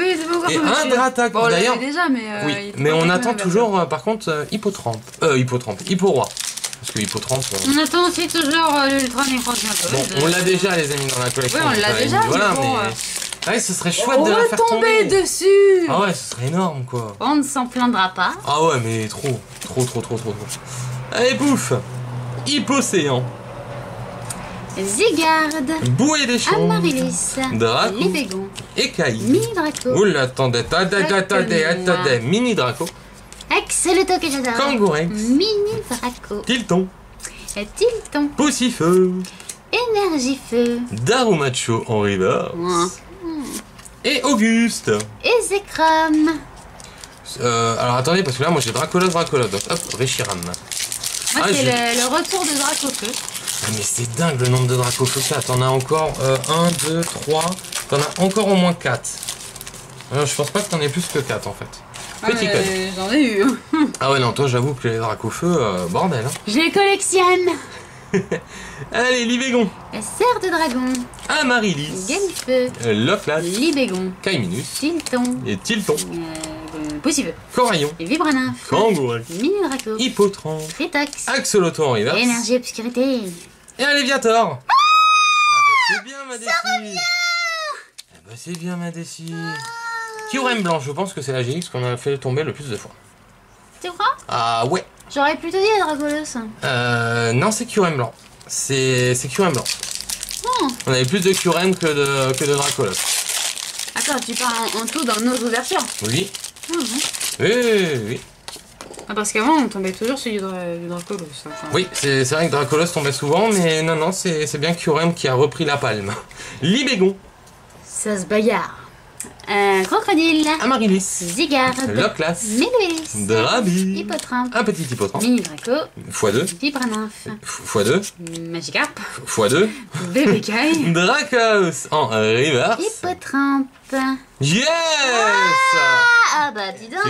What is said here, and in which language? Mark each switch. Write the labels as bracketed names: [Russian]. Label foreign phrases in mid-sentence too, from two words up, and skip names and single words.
[French] Oui, c'est pas encore Et tombé, un celui-là. Drataco Bon, d'ailleurs. déjà, mais. Oui, il était mais pas on tombé attend dans la toujours par contre Hippotrampe. Hipporoi. Parce que Hippotrampe... On attend aussi toujours l'Ultra Nécrozmagold. Bon, on l'a déjà les amis dans la collection. Oui, on l'a déjà, voilà, mais bon, mais... Ouais, ce serait chouette de la faire tomber dessus. Ah ouais, ce serait énorme quoi. On ne s'en plaindra pas. Ah ouais, mais trop. Allez, pouf. Hippocéan. Zygarde. Bouée des champs. Amaryllis. Draco. Libégon. Écaille. Mini Draco. Oula, attendez. Mini Draco. Axoloto que j'adore. Kangourex. Mini Draco. Tilton. Tilton. Poussifeu. Énergie-feu. Darumacho en reverse. Et Auguste. Ezekrom. Alors attendez, parce que là, moi j'ai Dracolos. Donc hop, Reshiram. Moi, c'est le retour de Dracofeu. Ah, mais c'est dingue le nombre de Dracofeu. T'en as encore 1, 2, 3. T'en as encore au moins 4. Alors, je pense pas que t'en aies plus que 4 en fait. Petit code. J'en ai eu. Ah ouais, non, toi j'avoue que les Dracofeu, bordel. Hein. Je les collectionne. Allez, Libégon. Serre de dragon. Amaryllis. Galifeu. Loflas. Libégon. Caiminus. Tilton. Et Tilton. Poussifeu. Coraillon. Vibranymphe. Kangourex. Mini Draco. Hippotrampe. Tritox. Axoloto en reverse. Énergie obscurité. Et un Léviator. Ah bah c'est bien ma Déci. Ah bah c'est bien ma Déci. Kyurem blanc, je pense que c'est la GX qu'on a fait tomber le plus de fois. Tu crois? Ah ouais. J'aurais plutôt dit la Dracolos. Non, c'est Kyurem blanc. C'est Kyurem blanc. On avait plus de Kyurem que de Dracolos. Attends, tu parles en tout dans nos ouvertures? Oui. Oui. Ah, parce qu'avant, on tombait toujours sur du Dracolos. Enfin... Oui, c'est vrai que Dracolos tombait souvent, mais non, c'est bien Kyurem qui a repris la palme. Libégon. Ça se bagarre. Crocodile. Amaryllis. Zygarde. Loclas. Méloïlis. Drabi. Hippotrampe. Un petit hippotrampe. Mini Draco. x2. Vibranymphe. x2. Magikarp. x2. Bébécaille. Dracos en reverse. Hippotrampe. Yes. Ah bah dis donc.